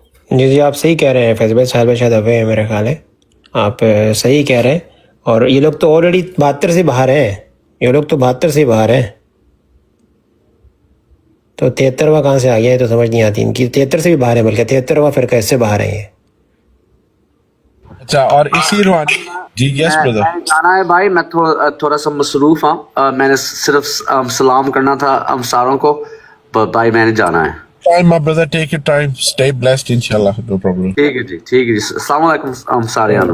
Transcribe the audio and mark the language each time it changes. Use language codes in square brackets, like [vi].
[ur] جی آپ صحیح کہہ رہے ہیں فیض بھائی، صاحب شاید ہوئے ہیں میرا خیال ہے، آپ صحیح کہہ رہے ہیں، اور یہ لوگ تو آلریڈی 72 سے باہر ہیں، یہ لوگ تو 72 سے باہر ہیں، تو 73واں کہاں سے آ گیا ہے تو سمجھ نہیں آتی ان کی، 73 سے بھی باہر ہے، بلکہ 73واں فرقہ اس سے باہر ہے یہ۔ اچھا، اور اسی روحانی جی [en] yes brother, [ur] میں جانا ہے بھائی، میں تھوڑا سا مصروف ہوں، میں نے صرف سلام کرنا تھا امساروں کو، بھائی میں نے جانا ہے۔ [en] Fine, my brother, take your time, stay blessed inshallah, no problem۔ [ur] ٹھیک ہے جی، ٹھیک ہے جی، السلام علیکم سارے آنو۔